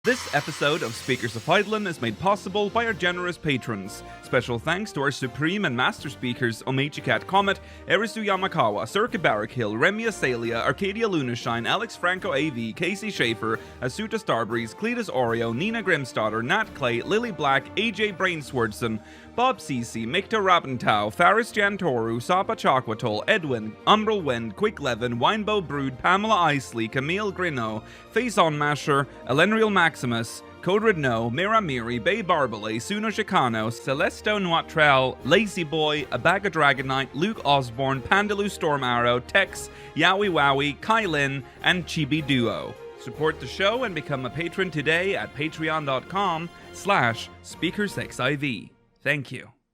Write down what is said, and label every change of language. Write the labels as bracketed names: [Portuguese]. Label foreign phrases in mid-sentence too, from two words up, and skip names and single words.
[English] This episode of Speakers of Eidolon is made possible by our generous patrons. Special thanks to our supreme and master speakers Omechi Cat Comet, Erisu Yamakawa, Circa Barrackhill, Remy Asalia, Arcadia Lunashine, Alex Franco AV, Casey Schaefer, Asuta Starbreeze, Cletus Oreo, Nina Grimstarter, Nat Clay, Lily Black, AJ Brainswordson, Bob Cece, Mikta Rabentau, Faris Jantoru, Sapa Chakwatol, Edwin, Umbral Wind, Quick Levin, Winebow Brood, Pamela Isley, Camille Grino, Face On Masher, Elenriel Maximus, Codred No, Mira Miri, Bay Barbale, Suno Chicano, Celesto Noatrell, Lazy Boy, Abaga Dragonite, Luke Osborne, Pandaloo Storm Arrow, Tex, Yowie Wowie, Kylin, and Chibi Duo. Support the show and become a patron today at patreon.com/SpeakersXIV. Thank you.